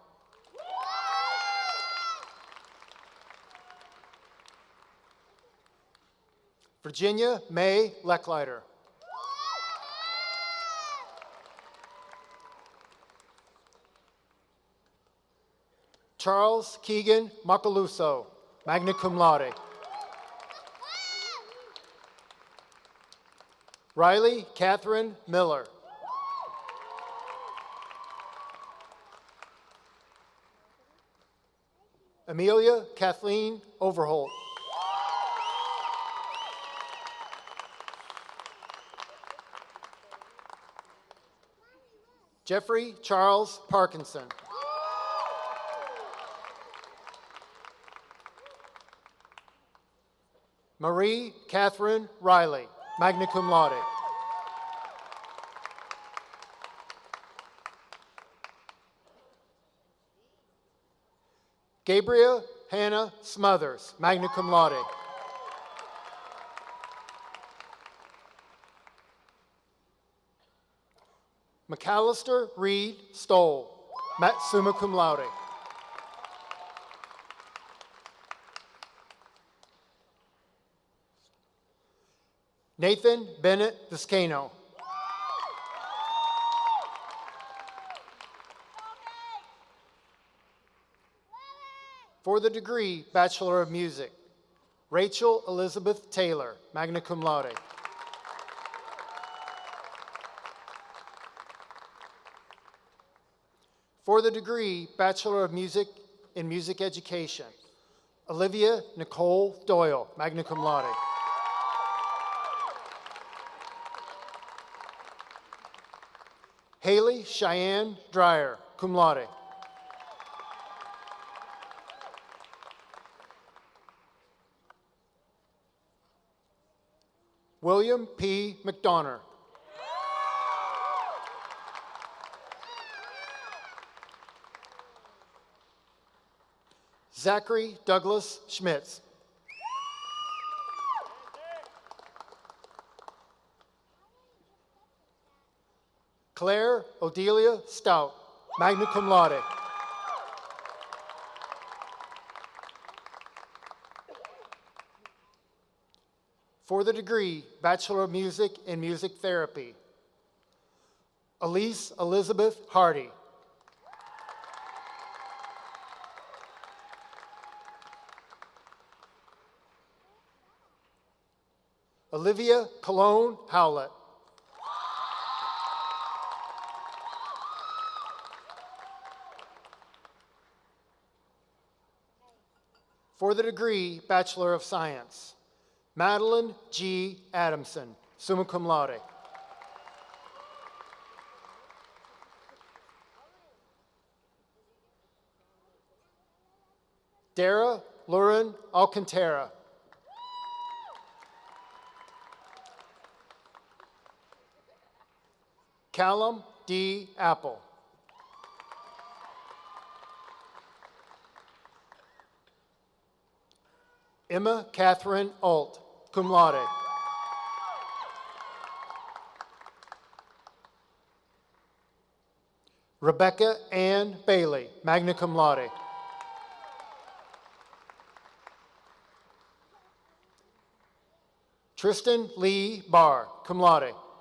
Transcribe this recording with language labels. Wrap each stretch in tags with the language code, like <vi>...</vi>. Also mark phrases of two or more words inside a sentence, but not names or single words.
<en>Virginia May Lecklider. Charles Keegan Macaluso,</en> <la>magna cum laude.</la> <en>Riley Catherine Miller. Amelia Kathleen Overholt. Jeffrey Charles Parkinson. Marie Catherine Riley,</en> <la>magna cum laude.</la> <en>Gabriel Hannah Smothers,</en> <la>magna cum laude.</la> <en>McAllister Reed Stoll,</en> <la>summa cum laude.</la> <en>Nathan Bennett Viscano. For the degree Bachelor of Music, Rachel Elizabeth Taylor,</en> <la>magna cum laude.</la> <en>For the degree Bachelor of Music in Music Education, Olivia Nicole Doyle,</en> <la>magna cum laude.</la> <en>Haley Cheyenne Dreyer,</en> <la>cum laude.</la> <en>William P. McDonough. Zachary Douglas Schmitz. Claire Odelia Stout,</en> <la>magna cum laude.</la> <en>For the degree Bachelor of Music in Music Therapy, Elise Elizabeth Hardy. Olivia Cologne Howlett. For the degree Bachelor of Science, Madeline G. Adamson,</en> <la>summa cum laude.</la> <en>Dara Lauren Alcantara. Callum D. Apple. Emma Catherine Alt,</en> <la>cum laude.</la> <en>Rebecca Ann Bailey,</en> <la>magna cum laude.</la> <en>Tristan Lee Barr,</en> <la>cum laude.</la>